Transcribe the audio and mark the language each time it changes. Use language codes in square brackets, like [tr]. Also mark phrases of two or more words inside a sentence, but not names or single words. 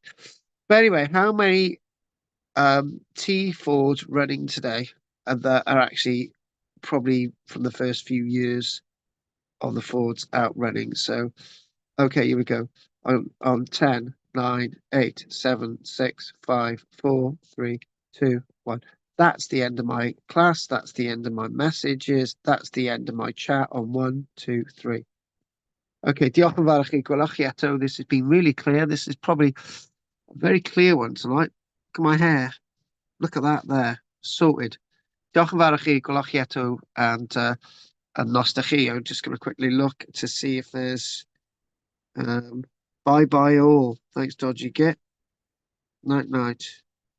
[en] But anyway, how many T Fords running today that are actually probably from the first few years of the Fords out running? So, okay, here we go. On 10, 9, 8, 7, 6, 5, 4, 3, 2, 1. That's the end of my class. That's the end of my messages. That's the end of my chat on 1, 2, 3. [cy] Okay, diolch yn fawr i chi. Gwelwch chi eto. [en] This has been really clear. This is probably a very clear one tonight. Look at my hair. Look at that there. Sorted. [cy] Diolch yn fawr i chi. Gwelwch chi eto. And nos da chi. [en] I'm just going to quickly look to see if there's bye bye all. Thanks, Dodgy Git. Night night.